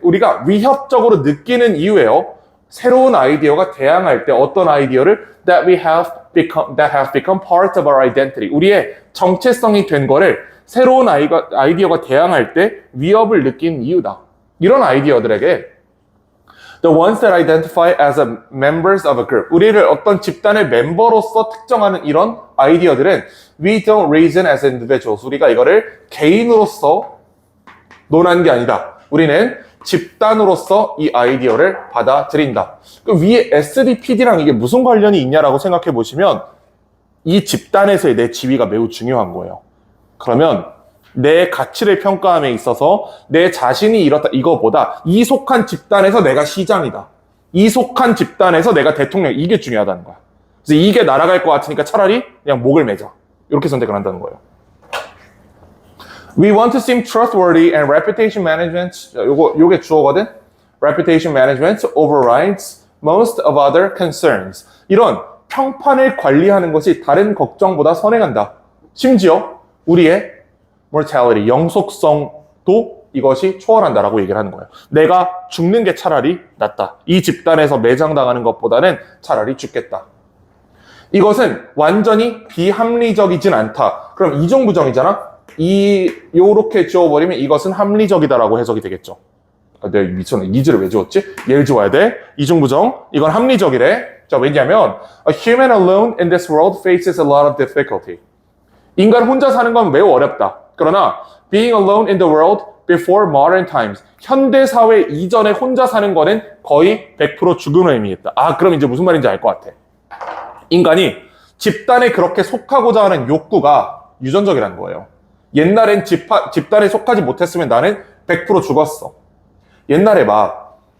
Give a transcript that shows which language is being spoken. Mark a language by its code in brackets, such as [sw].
[ko] 우리가 위협적으로 느끼는 이유예요. 새로운 아이디어가 대항할 때 어떤 아이디어를 [en] that have become part of our identity. [ko] 우리의 정체성이 된 거를 새로운 아이디어가 대항할 때 위협을 느낀 이유다. 이런 아이디어들에게 [en] the ones that identify as members of a group. [ko] 우리를 어떤 집단의 멤버로서 특정하는 이런 아이디어들은 [en] we don't reason as individuals. [ko] 우리가 이거를 개인으로서 논한 게 아니다. 우리는 집단으로서 이 아이디어를 받아들인다. 그 위에 SDPD랑 이게 무슨 관련이 있냐라고 생각해 보시면 이 집단에서의 내 지위가 매우 중요한 거예요. 그러면 내 가치를 평가함에 있어서 내 자신이 이렇다 이거보다 이 속한 집단에서 내가 시장이다. 이 속한 집단에서 내가 대통령 이게 중요하다는 거야. 그래서 이게 날아갈 것 같으니까 차라리 그냥 목을 매자. 이렇게 선택을 한다는 거예요. [en] We want to seem trustworthy and reputation management, [ko] 요게 주어거든? [en] Reputation management overrides most of other concerns. [ko] 이런 평판을 관리하는 것이 다른 걱정보다 선행한다. 심지어 우리의 mortality, 영속성도 이것이 초월한다라고 얘기를 하는 거예요. 내가 죽는 게 차라리 낫다. 이 집단에서 매장당하는 것보다는 차라리 죽겠다. 이것은 완전히 비합리적이진 않다. 그럼 이중부정이잖아? 요렇게 지워버리면 이것은 합리적이다라고 해석이 되겠죠. 내가 미쳤네. 이즈를 왜 지웠지? 얘를 지워야 돼. 이중부정. 이건 합리적이래. 자, 왜냐면 [en] a human alone in this world faces a lot of difficulty. [ko] 인간 혼자 사는 건 매우 어렵다. 그러나 [en] being alone in the world before modern times. [ko] 현대 사회 이전에 혼자 사는 거는 거의 100% 죽음의 의미겠다. 그럼 이제 무슨 말인지 알 것 같아. 인간이 집단에 그렇게 속하고자 하는 욕구가 유전적이라는 거예요. 옛날엔 집단에 속하지 못했으면 나는 100% 죽었어. 옛날에 막